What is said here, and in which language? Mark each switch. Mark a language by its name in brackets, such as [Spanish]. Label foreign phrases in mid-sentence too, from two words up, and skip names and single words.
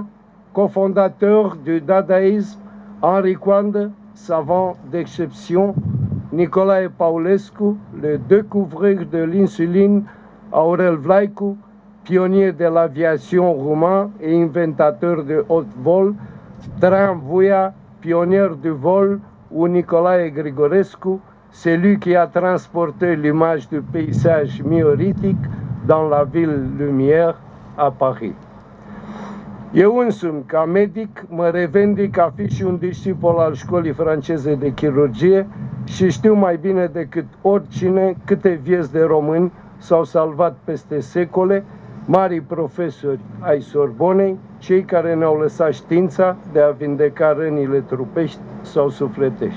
[French] cofondateur du dadaïsme, Henri Coandă, savant d'exception, Nicolae Paulescu, le découvreur de l'insuline, Aurel Vlaicu, pionnier de l'aviation roumain et inventateur de haut vol, Traian Vuia, pionnier du vol, ou Nicolae Grigorescu, celui qui a transporté l'image du paysage mioritique dans la ville lumière à Paris. [Romanian] Eu însumi, ca medic, mă revendic a fi și un discipol al școlii franceze de chirurgie și știu mai bine decât oricine câte vieți de români s-au salvat peste secole marii profesori ai Sorbonei, cei care ne-au lăsat știința de a vindeca rănile trupești sau sufletești.